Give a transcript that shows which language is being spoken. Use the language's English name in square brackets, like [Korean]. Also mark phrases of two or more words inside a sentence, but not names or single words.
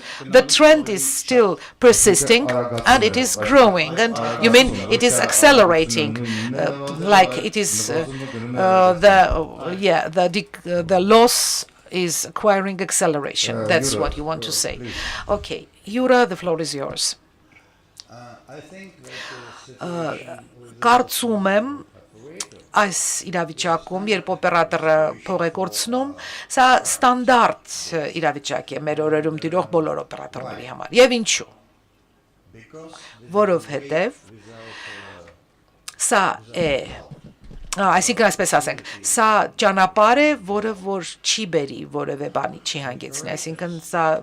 [English] The trend is still persisting, and it is growing. And you mean it is accelerating, like it is the loss is acquiring acceleration. That's what you want to say. Okay, Jura, the floor is yours. [Armenian] Կարծում եմ այս իրավիճակում, երբ օպերատորը փող է կորցնում, սա ստանդարտ իրավիճակ է մեր օրերում տիրող բոլոր օպերատորների համար։ Եվ ինչու՞։ Որովհետև սա է, այսինքն այսպես ասենք, սա ճանապարհ է, որը որ չի բերի որևէ բանի, չի հանգեցնի, այսինքն սա